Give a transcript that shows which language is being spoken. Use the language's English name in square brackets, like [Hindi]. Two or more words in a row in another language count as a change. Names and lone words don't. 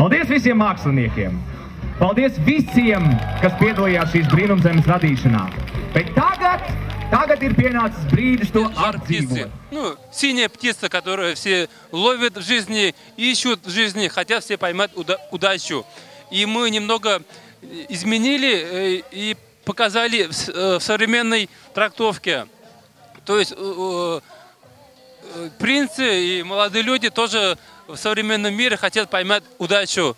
[Latvian] visiem māksliniekiem! Paldies visiem, kas piedalījās šīs brīnumzemes radīšanā! Bet tagad ir pienācis brīdis to apdzīvot. [Russian] Ну, синяя птица, которую все ловят в жизни, ищут в жизни, хотят все поймать удачу. И мы немного изменили и показали в современной трактовке. То есть принцы и молодые люди тоже в современном мире хотят поймать удачу.